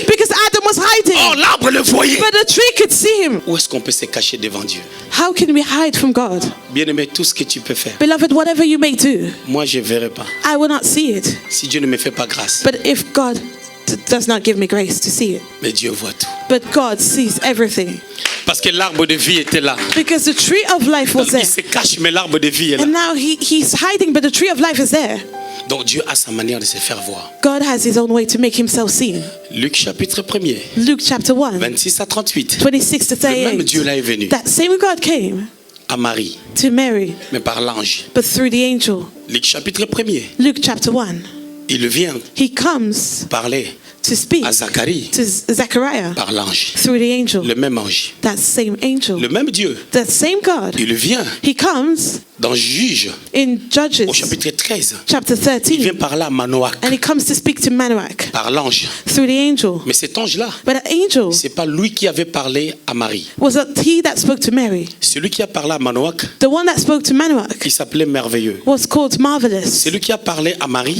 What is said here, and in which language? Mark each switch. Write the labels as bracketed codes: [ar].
[en] because Adam was hiding. [fr] Oh, l'arbre le voyait. [en] But the tree could see him. [fr] Où est-ce qu'on peut se cacher devant Dieu? [en] How can we hide from God? [fr] Bien-aimé, tout ce que tu peux faire, [en] Beloved, whatever you may do, [fr] moi je ne verrai pas. [en] I will not see it. [fr] Si Dieu ne me fait pas grâce. [en] But if God does not give me grace to see it, [fr] Mais Dieu voit tout. [en] but God sees everything. [fr] Parce que l'arbre de vie était là. [en] Because the tree of life was [fr] Il [en] there. [fr] se cache, mais l'arbre de vie est là. [en] And now he's hiding, but the tree of life is there. [fr] Donc Dieu a sa manière de se faire voir. [en] God has his own way to make himself seen. [fr] Luc chapitre 1er, [en] Luke chapter 1, [fr] 26 à 38. [en] 26 to [fr] Le même Dieu [en] 38. [fr] là est venu [en] That same God came [fr] à Marie, [en] to Mary, [fr] mais par l'ange. [en] but through the angel. [fr] Luc chapitre 1er, [en] Luke chapter 1. [fr] il vient [en] He comes [fr] parler [en] to speak [fr] à Zacharie [en] to Zechariah [fr] par l'ange. [en] through the angel. [fr] Le même ange, [en] That same angel. [fr] le même Dieu, [en] That same God. [fr] il vient [en] He comes [fr] dans Juge [en] in Judges [fr] au chapitre 13. [en] chapter [fr] Il vient [en] 13. [fr] parler à Manoach [en] And he comes to speak to Manoach [fr] par l'ange. [en] through the angel. [fr] Mais cet ange-là, [en] But an angel, [fr] c'est pas lui qui avait parlé à Marie. [en] was it he that spoke to Mary? [fr] Celui qui a parlé à Manoach, [en] The one that spoke to Manoach [fr] il s'appelait Merveilleux. [en] was called Marvelous. [fr] Celui qui a parlé à Marie